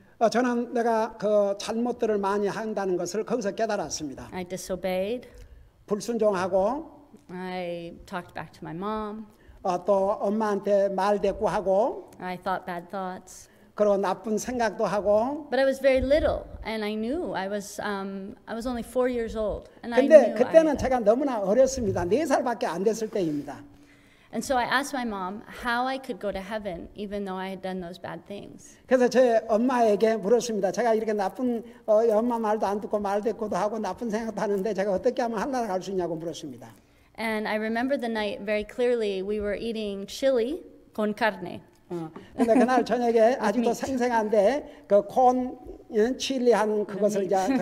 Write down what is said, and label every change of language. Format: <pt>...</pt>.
<ko>저는 내가 그 잘못들을 많이 한다는 것을 거기서 깨달았습니다.</ko> <en>I disobeyed.</en> <ko>불순종하고</ko> <en>I talked back to my mom.</en> <ko>또 엄마한테 말대꾸하고</ko> <en>I thought bad thoughts.</en> <ko>그리고 나쁜 생각도 하고.</ko> <en>But I was very little, and I knew I was only 4 years old, and I</en> <ko>근데</ko> <en>knew.</en> <ko>그때는 제가 너무나 어렸습니다. 4살밖에 안 됐을 때입니다.</ko> <en>And so I asked my mom how I could go to heaven, even though I had done those bad things.</en> <ko>그래서 제 엄마에게 물었습니다. 제가 이렇게 나쁜 엄마 말도 안 듣고 말대꾸도 하고 나쁜 생각도 하는데 제가 어떻게 하면 하늘나라 갈 수 있냐고 물었습니다.</ko> <en>And I remember the night very clearly. We were eating chili con carne.</en> <ko>근데 그날 저녁에 아직도 생생한데 그콘 칠리한 그것을 이제</ko>